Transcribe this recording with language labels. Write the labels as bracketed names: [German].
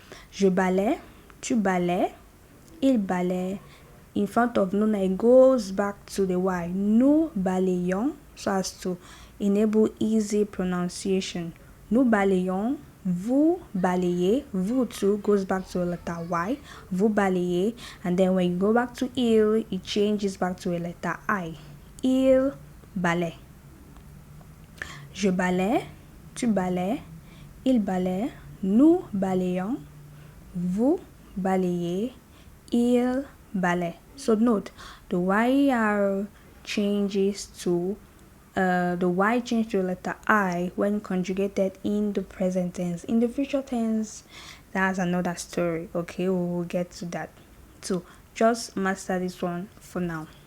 [French] Je balais, tu balais, il balait. [English] In front of nous, it goes back to the Y. [French] Nous balayons, [English] so as to enable easy pronunciation. [French] Nous balayons, vous balayez, [English] vous too goes back to a letter Y. [French] Vous balayez, [English] and then when you go back to il, it changes back to a letter I. [French] Il balait. Je balais, tu balais, il balait, nous balayons, vous balayez, il balait. [English] So note, the YR changes to the Y changes to a letter I when conjugated in the present tense. In the future tense, that's another story. Okay, we will get to that. So just master this one for now.